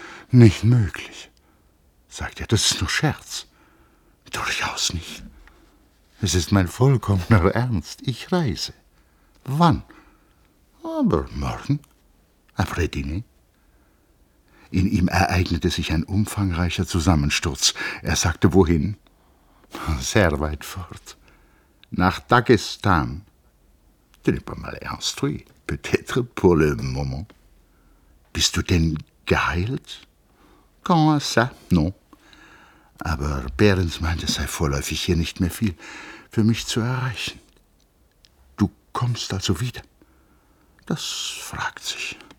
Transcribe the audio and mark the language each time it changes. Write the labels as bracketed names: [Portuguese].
[German] »Nicht möglich«, sagte er, »das ist nur Scherz.« »Durchaus nicht. Es ist mein vollkommener Ernst. Ich reise.« »Wann?« »Aber morgen. [French] Après dîner.« [German] In ihm ereignete sich ein umfangreicher Zusammensturz. Er sagte, wohin? »Sehr weit fort. Nach Dagestan.« [French] »Tu n'es pas mal instruit. Peut-être pour le moment.« [German] »Bist du denn geheilt?« » [French] Quand ça, non.« [German] »Aber Behrens meint, es sei vorläufig hier nicht mehr viel für mich zu erreichen.« »Du kommst also wieder?« »Das fragt sich.